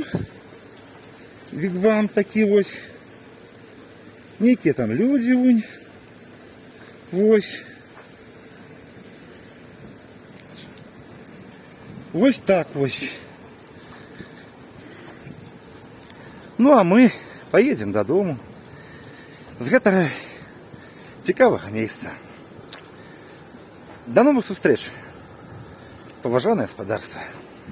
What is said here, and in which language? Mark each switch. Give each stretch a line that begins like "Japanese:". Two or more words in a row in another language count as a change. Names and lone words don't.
Ukrainian: Вігвам такий ось. Які там люди вунь. Ось. Ось так ось. Ну, а ми поїдемо додому.
Belarusian: З гэтага цікавага месца.
Russian: До новых встреч,
Belarusian: поважанае гаспадарства.